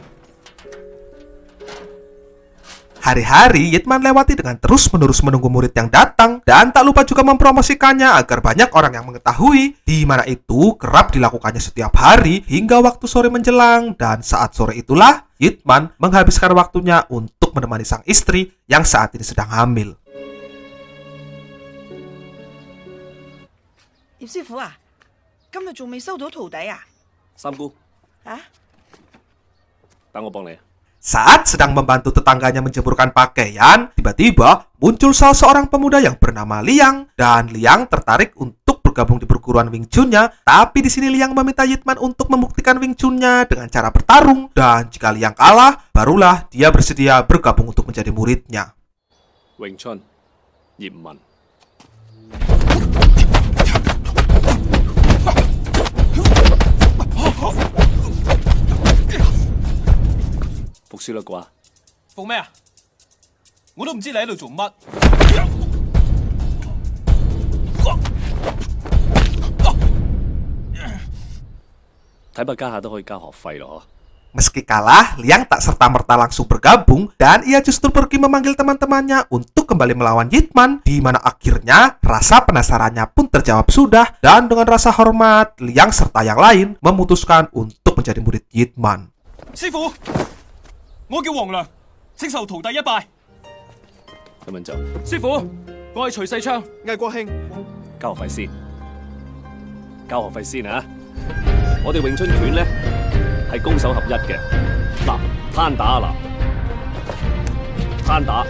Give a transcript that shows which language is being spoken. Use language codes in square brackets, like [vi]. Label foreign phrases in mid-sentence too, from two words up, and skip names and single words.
[id] Hari-hari Yitman lewati dengan terus-menerus menunggu murid yang datang, dan tak lupa juga mempromosikannya agar banyak orang yang mengetahui, di mana itu kerap dilakukannya setiap hari hingga waktu sore menjelang. Dan saat sore itulah Yitman menghabiskan waktunya untuk menemani sang istri yang saat ini sedang hamil. [yue] 葉師傅啊，今日仲未收到徒弟啊？三姑，啊？等我幫你。 [id] Saat sedang membantu tetangganya menjemurkan pakaian, tiba-tiba muncul salah seorang pemuda yang bernama Liang, dan Liang tertarik untuk bergabung di perguruan Wing Chun-nya. Tapi di sini Liang meminta Yitman untuk membuktikan Wing Chun-nya dengan cara bertarung, dan jika Liang kalah, barulah dia bersedia bergabung untuk menjadi muridnya. [yue] Wing Chun，葉問。服輸啦啩？服咩啊？我都唔知你喺度做乜。睇怕家下都可以交學費咯。 [id] Meski kalah, Liang tak serta-merta langsung bergabung, dan ia justru pergi memanggil teman-temannya untuk kembali melawan Yitman, di mana akhirnya rasa penasarannya pun terjawab sudah, dan dengan rasa hormat, Liang serta yang lain memutuskan untuk menjadi murid Yitman. [yue] 師傅，我叫黃良，請受徒弟一拜。咁樣就師傅，我係徐世昌，魏國興。交學費先，交學費先啊！我哋詠春拳咧係攻守合一嘅，嗱攤打嗱攤打。